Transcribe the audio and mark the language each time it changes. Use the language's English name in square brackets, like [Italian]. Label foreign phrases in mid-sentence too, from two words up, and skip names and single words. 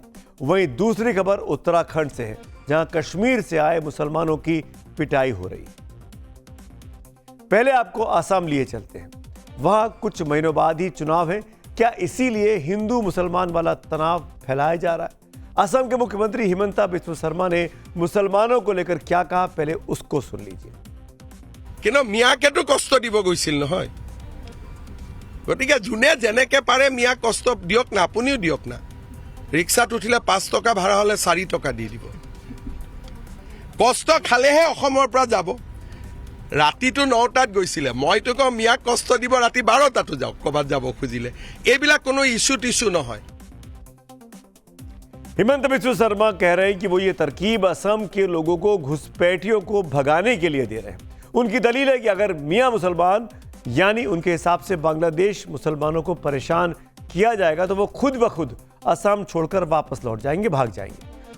[Hindi] वहीं दूसरी खबर उत्तराखंड से है, जहां कश्मीर से आए मुसलमानों की पिटाई हो रही है। पहले आपको असम लिए चलते हैं। वहां कुछ महीनों बाद ही चुनाव है। क्या इसीलिए हिंदू मुसलमान वाला तनाव फैलाया जा रहा है? असम के मुख्यमंत्री हिमंता बिस्व शर्मा ने मुसलमानों को लेकर क्या कहा, पहले उसको सुन लीजिए। [Assamese] কিন্তু মিয়াকেতো কষ্ট দিব গৈছিল নহয়, গতিকে যোনে যেনেকে পাৰে মিয়া কষ্ট দিয়ক না, আপুনিও দিয়ক না। ৰিক্সাত উঠিলে 5 টকা ভাড়া হলে 4 টকা দি দিব। কষ্ট খালেহে অসমৰ পৰা যাব। ৰাতিটো 9টাত গৈছিলে, মইতো কওঁ মিয়াক কষ্ট দিব ৰাতি 12টাতো যাওক ক'বাত যাব খুজিলে। এইবিলাক কোনো ইস্যু টিস্যু নহয়। [Hindi] हेमंत बिस्व शर्मा कह रहे हैं कि वो ये तरकीब असम के लोगों को, घुसपैठियों को भगाने के लिए दे रहे हैं। उनकी दलील है कि अगर मियां मुसलमान यानी उनके हिसाब से बांग्लादेश मुसलमानों को परेशान किया जाएगा तो वो खुद ब खुद असम छोड़कर वापस लौट जाएंगे, भाग जाएंगे।